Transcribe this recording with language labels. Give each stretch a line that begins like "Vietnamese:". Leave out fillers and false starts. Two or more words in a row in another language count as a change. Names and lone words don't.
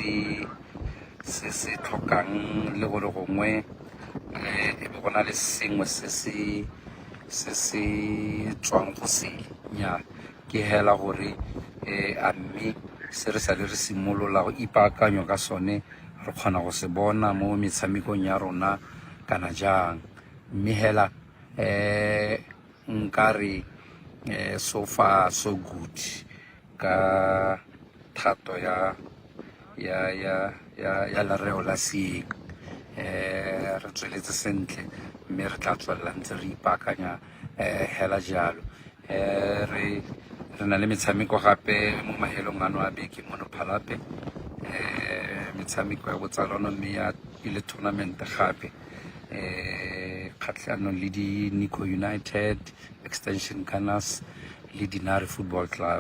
Tswana: se tlhokang le gore gongwe e be gona le sengwe se se tswang go se nya ke hela gore a mme se re sa le re simolola go ipaakanyo ka sone re kgona go se bona mo metshamekong ya rona kana jang mme hela nkare
English: so far so good
Tswana: ka thato ya lereo la seeng re tsweletse sentle mme re tla tswelela ntse re ipaakanya hela jalo re na le metshameko gape mo mahelong ano a beke mono Palape metshameko ya botsalano mme ya ile tournament gape kgatlhanong le di Nico United, Extension Gunners le Dinari Football Club.